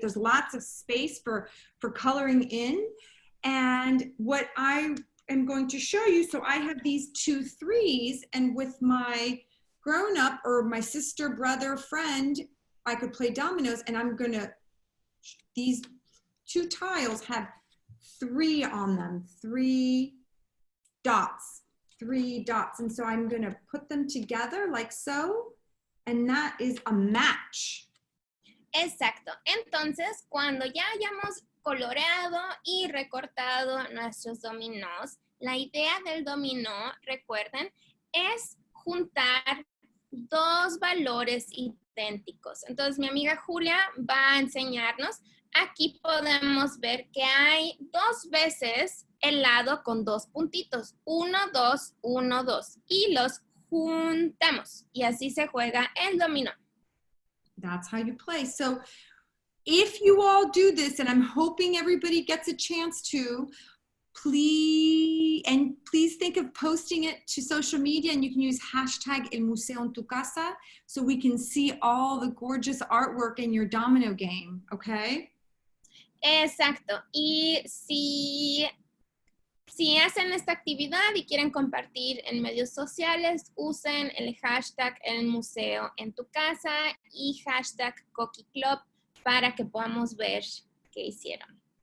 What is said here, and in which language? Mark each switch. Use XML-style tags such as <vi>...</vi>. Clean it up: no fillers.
<en>There's lots of space for coloring in, and what I am going to show you, so I have these 2 3s, and with my grown-up or my sister, brother, friend, I could play dominoes, and I'm gonna, these 2 tiles have 3 on them, 3 dots, and so I'm gonna put them together like so, and that is a match.</en> <es>Exacto, entonces cuando ya hayamos coloreado y recortado nuestros dominós, la idea del dominó, recuerden, es juntar 2 valores idénticos. Entonces mi amiga Julia va a enseñarnos. Aquí podemos ver que hay 2 veces el lado con 2 puntitos. 1, 2, 1, 2. Y los juntamos. Y así se juega el dominó.</es> <en>That's how you play. So if you all do this, and I'm hoping everybody gets a chance to, please think of posting it to social media, and you can use hashtag El Museo en tu Casa so we can see all the gorgeous artwork in your domino game, okay?</en> <es>Exacto. Y si Si hacen esta actividad y quieren compartir en medios sociales, usen el hashtag El Museo en tu casa y hashtag Coquí Club para que podamos ver qué hicieron.</es>